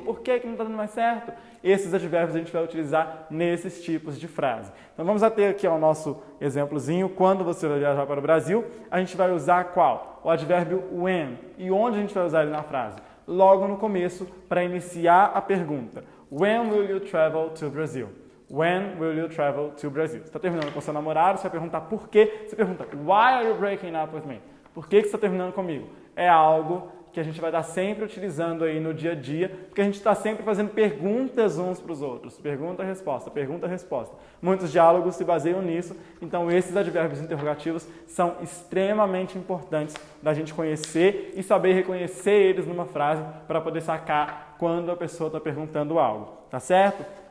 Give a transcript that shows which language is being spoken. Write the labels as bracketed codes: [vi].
[pt] Por que não está dando mais certo? Esses advérbios a gente vai utilizar nesses tipos de frase. Então vamos ter aqui o nosso exemplozinho, quando você vai viajar para o Brasil, a gente vai usar qual? O advérbio when. E onde a gente vai usar ele na frase? Logo no começo, para iniciar a pergunta. [en] When will you travel to Brazil? When will you travel to Brazil? [pt] Você está terminando com seu namorado, você vai perguntar por quê? Você pergunta, [en] why are you breaking up with me? [pt] Por que você está terminando comigo? É algo que a gente vai estar sempre utilizando aí no dia a dia, porque a gente está sempre fazendo perguntas uns para os outros. Pergunta-resposta, pergunta-resposta. Muitos diálogos se baseiam nisso, então esses advérbios interrogativos são extremamente importantes da gente conhecer e saber reconhecer eles numa frase para poder sacar quando a pessoa está perguntando algo, tá certo?